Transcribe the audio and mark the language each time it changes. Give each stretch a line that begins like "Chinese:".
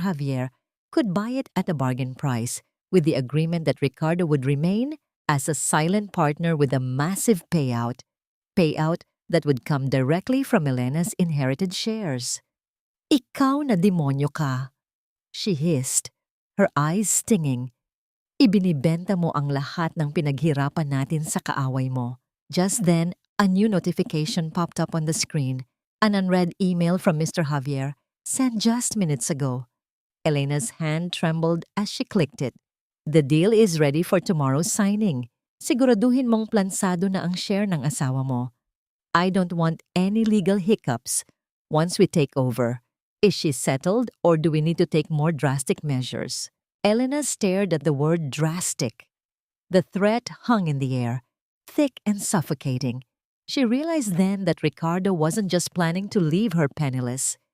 English: Javier could buy it at a bargain price, with the agreement that Ricardo would remain as a silent partner with a massive payout that would come directly from Elena's inherited shares.
Filipino: Ikaw na demonyo ka,
English: she hissed, her eyes stinging.
Filipino: Ibinibenta mo ang lahat ng pinaghirapan natin sa kaaway mo.
English: Just then, a new notification popped up on the screen, an unread email from Mr. Javier, sent just minutes ago. Elena's hand trembled as she clicked it. The deal is ready for tomorrow's signing.
Filipino: Siguraduhin mong plansado na ang share ng asawa mo.
English: I don't want any legal hiccups once we take over. Is she settled or do we need to take more drastic measures? Elena stared at the word drastic. The threat hung in the air, thick and suffocating. She realized then that Ricardo wasn't just planning to leave her penniless.